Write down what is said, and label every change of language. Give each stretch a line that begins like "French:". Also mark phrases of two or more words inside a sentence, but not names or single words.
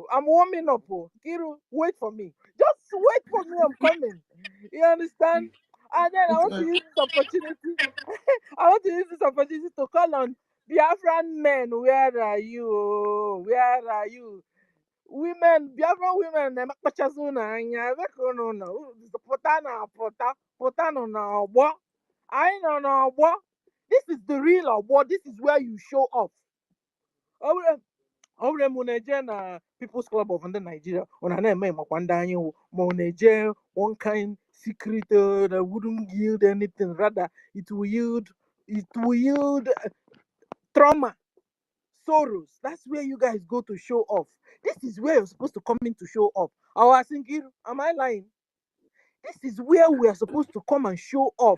English: I'm warming up. Oh. Kiru, wait for me. Just wait for me. I'm coming. You understand? And then I want to use this opportunity. I want to use this opportunity to call on Biafran men. Where are you? Where are you? Women, Biafran women,
Igbo: na-emekpachazi unu anya dịka unu nọ pụta na pụta nọ n'ọgbọ. Anyị nọ n'ọgbọ.
English: This is the real ọgbọ. This is where you show off.
Igbo: Ọ bụrụ m na-eje na People's Club of ndị Nigeria ọ na-eme makwa ndị anyị wụ ma ọ na-eje
English: one kind secret that wouldn't yield anything, rather it will yield trauma, sorrows. That's where you guys go to show off. This is where you're supposed to come in to show off. I was thinking, am I lying? This is where we are supposed to come and show off.